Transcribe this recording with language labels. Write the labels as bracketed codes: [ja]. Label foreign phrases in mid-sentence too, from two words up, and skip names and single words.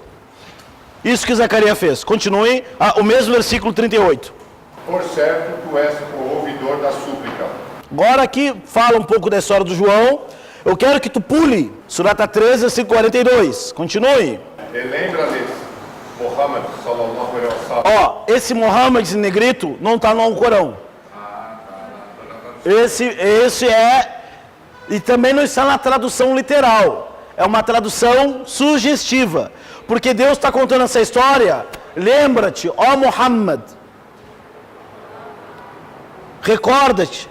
[pt] Isso que Zacarias fez. Continue, o mesmo versículo 38. Por certo, tu és o ouvidor da súplica. Agora aqui fala um pouco da história do João. Eu quero que tu pule. Surata 13, versículo 42. Continue. E lembra-lhes, [ar] محمد صلى الله عليه وسلم. [pt] Ó, esse Muhammad em negrito não está no Alcorão. Esse é... E também não está na tradução literal. É uma tradução sugestiva. Porque Deus está contando essa história. Lembra-te, ó Muhammad. Recorda-te.